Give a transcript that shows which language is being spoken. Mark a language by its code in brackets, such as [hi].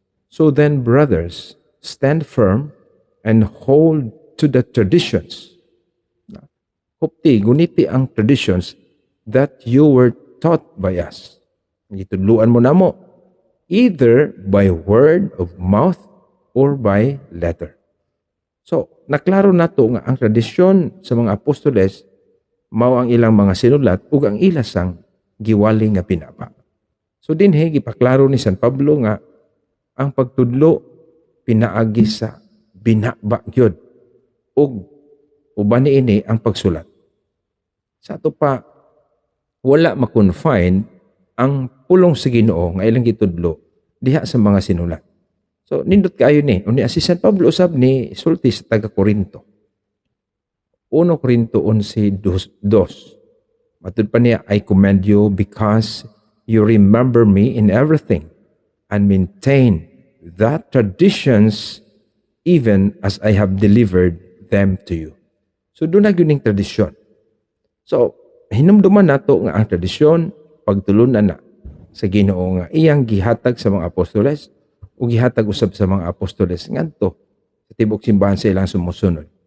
[en] So then, brothers, stand firm and hold to the traditions. [ceb] Hupti, guniti ang [en] traditions that you were taught by us. [ceb] Gitudluan mo namo, [en] either by word of mouth or by letter. [ceb] So, naklaro nato nga ang tradisyon sa mga apostoles mao ang ilang mga sinulat ug ang ilasang giwali nga pinaba. So dinhi gipaklaro ni San Pablo nga ang pagtudlo pinaagi sa binaba gyud ug uban niini ang pagsulat. Sa ato pa wala ma-confine ang pulong sa Ginoo nga ilang gitudlo diha sa mga sinulat. So nindot kaayo ni unya si San Pablo usab ni sulti sa taga Corinto. 1 Corinto 11:2. Matud pa niya, [en] I commend you because you remember me in everything and maintain that traditions even as I have delivered them to you. [tl] So doon na yun tradisyon. [ceb] So hinumduman nato nga ang tradisyon pagtulunan na sa Ginoo nga iyang gihatag sa mga apostoles o gihatag usab sa mga apostoles ngadto sa tibok simbahan sa ilang sumusunod.